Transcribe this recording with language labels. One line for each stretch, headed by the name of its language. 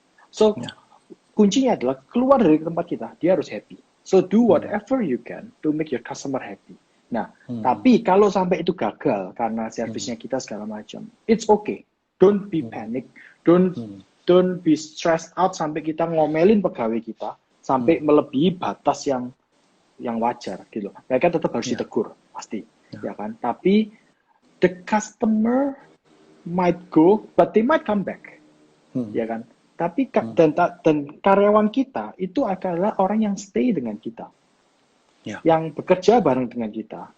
Indonesian: So kuncinya adalah keluar dari tempat kita, dia harus happy.
English: So do whatever you can to make your customer happy.
Indonesian: Nah, tapi kalau sampai itu gagal karena servisnya kita segala macam,
English: it's okay. Don't be panic. Don't be stressed out
Indonesian: sampai kita ngomelin pegawai kita sampai melebihi batas yang wajar gitu. Mereka tetap harus ditegur pasti, ya kan? Tapi
English: the customer might go, but they might come back,
Indonesian: ya kan? Tapi dan karyawan kita itu adalah orang yang stay dengan kita, yang bekerja bareng dengan kita.